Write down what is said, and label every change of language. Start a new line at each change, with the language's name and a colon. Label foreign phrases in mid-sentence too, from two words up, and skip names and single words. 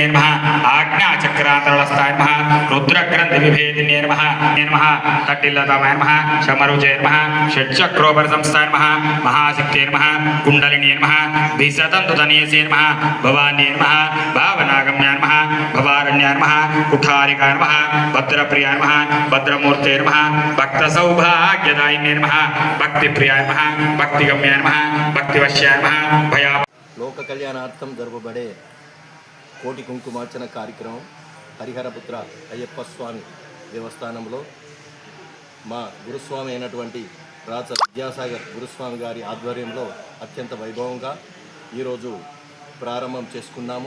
Sanskrit: नमः आज्ञाचक्रान्तरस्थाय नमः रुद्रग्रन्थिविभेदिने नमः तट्टिल्लताय नमः शमरुचे नमः षट्चक्रोपरसंस्थाय नमः महाशक्ते नमः कुण्डलिनी नमः भिषतन्तुतनीसे नमः भवान्ये नमः भावनागम्याय नमः भवारण्याय नमः कुठारिकाय नमः भद्रप्रियाय नमः भद्रमूर्ते नमः भक्तसौभाग्यदायिने नमः भक्तिप्रियाय नमः भक्तिगम्याय नमः भक्तिवश्याय नमः भया
Telugu: లోక కళ్యాణార్థం జరపబడే కోటి కుంకుమార్చన కార్యక్రమం హరిహరపుత్ర అయ్యప్ప స్వామి దేవస్థానంలో మా గురుస్వామి అయినటువంటి రాచ విద్యాసాగర్ గురుస్వామి గారి ఆధ్వర్యంలో అత్యంత వైభవంగా ఈరోజు ప్రారంభం చేసుకున్నాము.